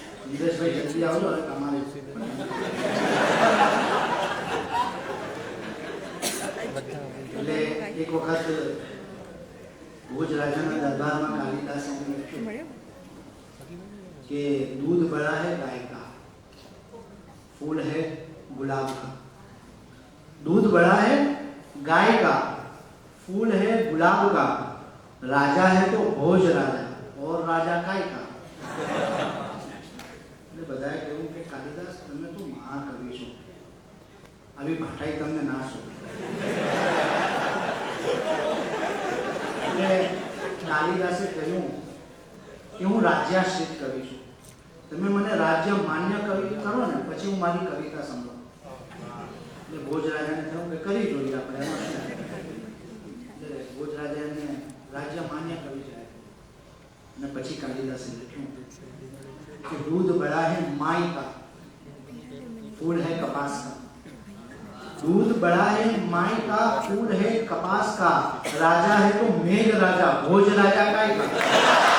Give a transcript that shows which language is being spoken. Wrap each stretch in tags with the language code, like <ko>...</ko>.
<gu>નિલેશભાઈ જલ્દી આવજો, હવે તમારે એટલે એક વખત ભુજ રાજાના દરબારમાં કાલિદાસ લખ્યું કે</gu> <hi>दूध बड़ा है गाय का, फूल है गुलाब का. दूध बड़ा है गाय का, फूल है गुलाब का, राजा है तो भोज राजा और राजा काय का.</hi> <gu>એટલે બધાએ કહ્યું કે કાલિદાસ તમે તો મહાકવિ છો, આવી ભાષાઈ તમને ના છો. એટલે કાલિદાસે કહ્યું કે હું રાજ્યાશ્રિત કવિ છું, તમે મને રાજ્ય માન્ય કવિ કરો ને પછી હું મારી કવિતા સંભળાવું. એટલે ભોજ રાજાને થયું કે કરી જોઈએ આપણે એમાં શું. એટલે ભોજ રાજાને રાજ્ય માન્ય કવિ જાય અને પછી કાલિદાસે લખ્યું कि</gu> <hi>दूध बड़ा है माई का, फूल है कपास का. दूध बड़ा है माई का, फूल है कपास का, राजा है तो मेघ राजा, भोज राजा काय का.</hi>